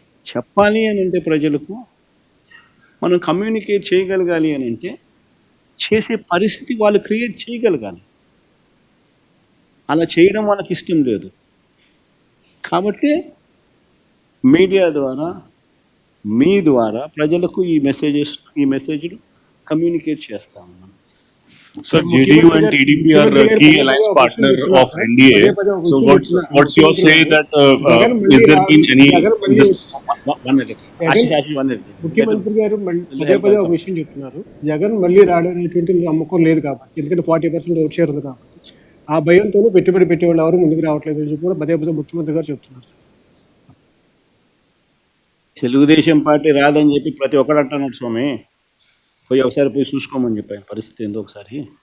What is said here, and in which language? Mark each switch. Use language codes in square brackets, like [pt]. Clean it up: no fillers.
[te] చెప్పాలి అని అంటే ప్రజలకు మనం కమ్యూనికేట్ చేయగలగాలి అని అంటే చేసే పరిస్థితి వాళ్ళు క్రియేట్ చేయగలగాలి. అలా చేయడం వాళ్ళకి ఇష్టం లేదు కాబట్టి మీడియా ద్వారా మీ ద్వారా ప్రజలకు ఈ మెసేజ్లు కమ్యూనికేట్ చేస్తాము. [en] Sir, JDU and TDP are a key alliance partner of NDA. So what's your say that is there been any just one minute. Ashish, 1 minute. [te] ముఖ్యమంత్రి గారు పదే ఒక విషయం చెప్తున్నారు, జగన్ మళ్ళీ రాడనేటువంటి నమ్మకం లేదు కాబట్టి, ఎందుకంటే 40% ఓట్ షేర్ ఉంది కాబట్టి ఆ భయంతోనే పెట్టుబడి పెట్టేవాళ్ళు ఎవరు ముందుకు రావట్లేదు అని చెప్పి కూడా పదే ముఖ్యమంత్రి గారు చెప్తున్నారు. తెలుగుదేశం పార్టీ రాదని చెప్పి ప్రతి ఒక్కడు అంటున్నాడు స్వామి. ఒకసారి పోయి చూసుకోమని చెప్పాను పరిస్థితి ఏందో ఒకసారి.